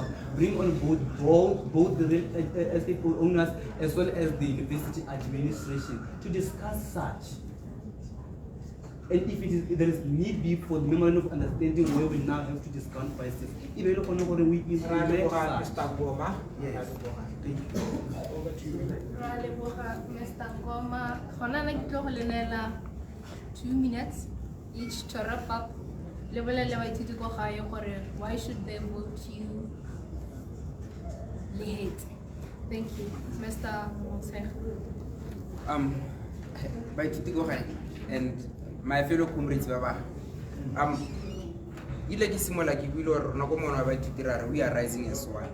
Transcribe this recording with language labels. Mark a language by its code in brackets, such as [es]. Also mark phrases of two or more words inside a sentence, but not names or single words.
[en] Bring on board both the estate owners as well as the university administration to discuss such. And if there is need be for the memorandum of understanding where we now have to discount prices, if you don't know what we implement Yes. Thank you. Mr. [st] Ngoma, hona na ke tlo go lenela [en] 2 minutes each [st] to wrap up. [en] Why should they vote you late? Thank you. Mr. Monsech. And my fellow comrades, we are rising as one.